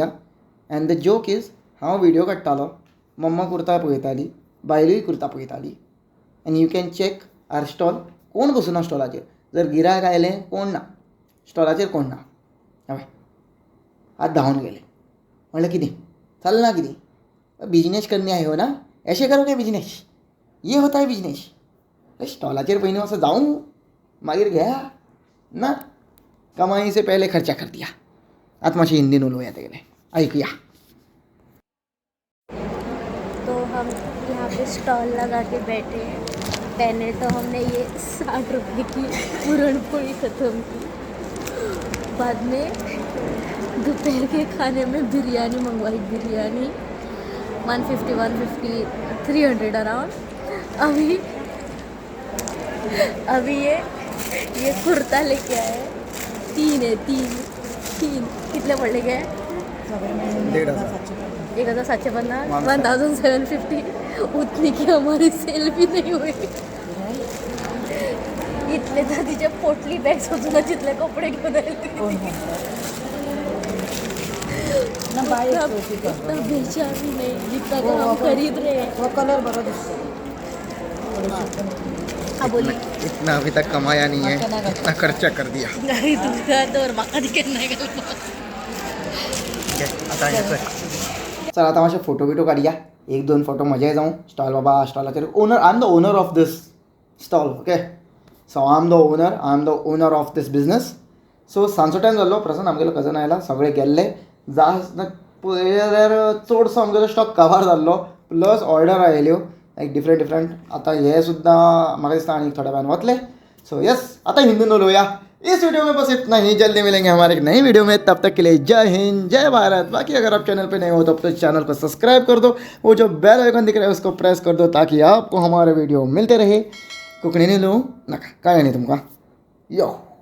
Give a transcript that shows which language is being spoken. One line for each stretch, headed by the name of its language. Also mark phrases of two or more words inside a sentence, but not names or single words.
English: and the joke is
Konkani: हांव व्हिडिओ काडटालो. मम्मा कुर्ता पळयताली, बायलूय कुर्ता पळयताली.
English: and you can check our stall.
Konkani: कोण बसूना स्टॉलाचेर. जर गिरायक आयलें कोण ना स्टॉलाचेर कोण ना. हय आतां धांवन गेले. म्हणलें कितें चलना
Hindi: कितें बिजनेस करने आए हो ना ऐसे करोगे बिजनेस ये होता है बिजनेस.
Konkani: स्टॉलाचेर पयलीं असं जाऊं मागीर घ्या ना
Hindi: कमाई से पहले खर्चा कर दिया.
Konkani: आतां मातशें हिंदीन उलोवया तेगेलें ऐकुया.
Hindi: तो हम यहाँ पे स्टॉल लगा के बैठे हैं. पहले तो हमने ये 60 रुपये की पूरणपोळी ख़त्म की. बाद में दोपहर के खाने में बिरयानी मंगवाई. बिरयानी 150 300 अराउंड. अभी ये कुर्ता लेके आए.
Konkani: 3 कितने पडले काय 1,750 1750.
Hindi: उतनी की हमारी सेल भी नहीं हुई.
Marathi: इथले तर तिच्या पोटली बॅग सुद्धा जिथले कपडे घेऊन आले ना बाई
Hindi: इतना बेचा भी नहीं जितना का हम खरीद रहे हैं. वो कलर बड़ा दिसतो. हाँ बोली इतना अभी तक कमाया नहीं है, इतना खर्चा कर दिया.
Marathi: नाही तुझ्या तर माका तिकडे नाही घालत. चला आता माझे फोटो बिटो काढूया.
Konkani: 1-2 फोटो मजा जाऊ. स्टॉल बाबा स्टॉलाचे ओनर,
English: I am the owner of this stall. okay, so I am the owner of this business.
Konkani: सो सांजचो टायम जाल्लो. प्रसन्न आमगेलो कजन आयला, सगळे गेल्ले. जास्त पळयल्यार चडसो आमगेलो स्टॉक कवर जाल्लो. प्लस ऑर्डर आयल्यो
English: like different.
Konkani: आता हे सुद्धा म्हाका दिसता आनी थोड्या वेळान वतले.
English: so yes,
Konkani: आता हिंदीन उलोवया.
Hindi: इस वीडियो में बस इतना ही. जल्दी मिलेंगे हमारे एक नई वीडियो में. तब तक के लिए जय हिंद, जय भारत. बाकी अगर आप चैनल पे नए हो तो चैनल को सब्सक्राइब कर दो. वो जो
English: bell icon
Hindi: दिख रहा है उसको प्रेस कर दो ताकि आपको हमारे वीडियो मिलते रहे.
Konkani: कोंकणीन उलोवंक नाका, कळ्ळें न्ही तुमकां? यो.